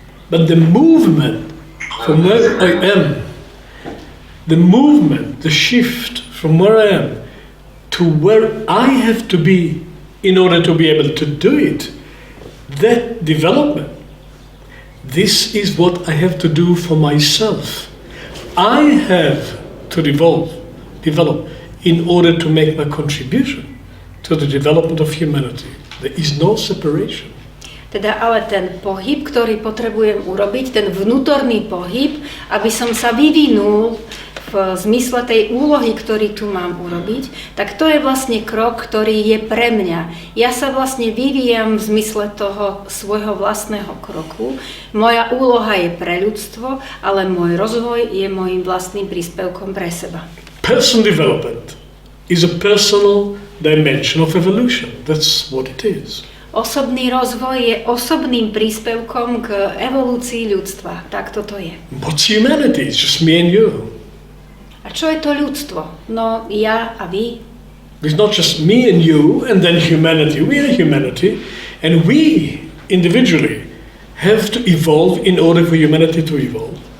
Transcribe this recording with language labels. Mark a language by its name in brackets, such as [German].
[English] But the movement from where I am, the shift from where I am to where I have to be in order to be able to do it, that development, this is what I have to do for myself. I have to develop in order to make my contribution to the development of humanity. There is no separation. [Slovak] Teda ale ten pohyb, ktorý potrebujem urobiť, ten vnútorný pohyb, aby som sa vyvinul v zmysle tej úlohy, ktorý tu mám urobiť, tak to je vlastne krok, ktorý je pre mňa. Ja sa vlastne vyvíjam v zmysle toho svojho vlastného kroku. Moja úloha je pre ľudstvo, ale môj rozvoj je môjim vlastným príspevkom pre seba. [English] Personal development is a personal dimension of evolution. That's what it is. [Slovak] Osobný rozvoj je osobným príspevkom k evolúcii ľudstva. Tak toto je. [English] What's humanity? It's just me and you. [Slovak] A čo je to ľudstvo? No, ja a vy. [English] It's not just me and you and then humanity. We are humanity and we individually have to evolve in order for humanity to evolve.